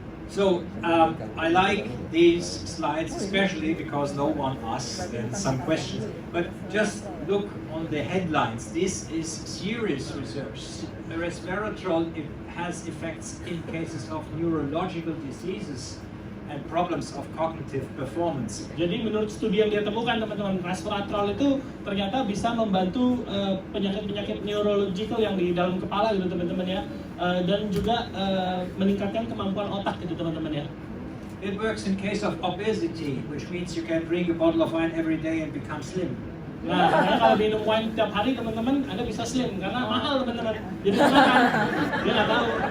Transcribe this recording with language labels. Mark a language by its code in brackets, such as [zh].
[en] So I like these slides especially because no one asks some questions. But just look on the headlines. This is serious research. Resveratrol has effects in cases of neurological diseases and problems of cognitive performance. [id] Jadi menurut studi yang dia temukan teman-teman, resveratrol itu ternyata bisa membantu penyakit-penyakit neurological yang di dalam kepala gitu teman-teman ya, dan juga meningkatkan kemampuan otak gitu teman-teman ya. [en] It works in case of obesity, which means you can drink a bottle of wine every day and become slim. [id] Nah, karena kalau minum wine tiap hari teman-teman, Anda bisa slim karena mahal teman-teman. Jadi makan, dia nggak tahu.